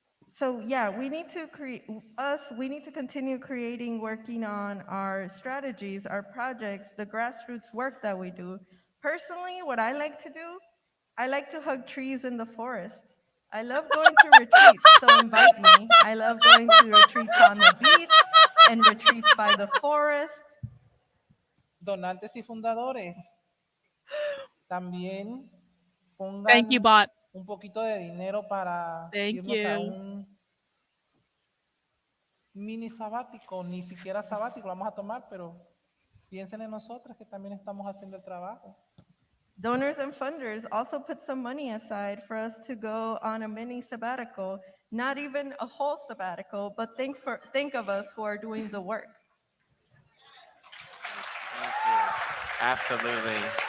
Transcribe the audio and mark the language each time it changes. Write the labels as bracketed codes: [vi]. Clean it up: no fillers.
[en] So yeah, we need to continue creating, working on our strategies, our projects, the grassroots work that we do. Personally, what I like to do, I like to hug trees in the forest. I love going to retreats, so invite me. I love going to retreats on the beach and retreats by the forest. [es] Donantes y fundadores, también pongan [en] Thank you, bot. [es] un poquito de dinero para [en] Thank [es] irnos a [en] you. [es] un mini sabático, ni siquiera sabático, lo vamos a tomar, pero piensen en nosotras que también estamos haciendo el trabajo. [en] Donors and funders also put some money aside for us to go on a mini sabbatical, not even a whole sabbatical, but think of us who are doing the work. Thank you. Absolutely.